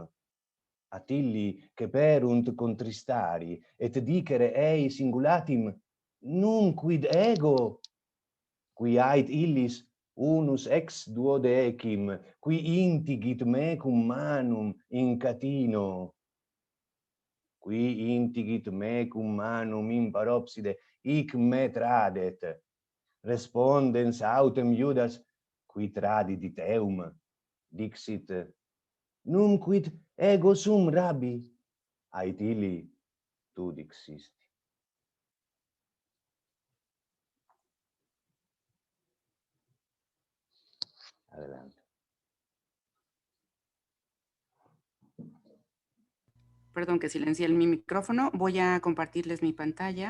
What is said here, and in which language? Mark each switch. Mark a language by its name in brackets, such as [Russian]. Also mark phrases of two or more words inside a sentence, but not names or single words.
[Latin] At illi ceperunt contristari, et dicere ei singulatim, nunquid ego, qui ait illis unus ex duodecim, qui intigit mecum manum in catino, qui intigit mecum manum in paropside, hic me tradet. Respondens autem Iudas, qui tradidit eum, dixit, nunquid ego sum rabbi, ait illi tu dixisti. [Spanish] Adelante. Perdón que silencié mi micrófono. Voy a compartirles mi pantalla.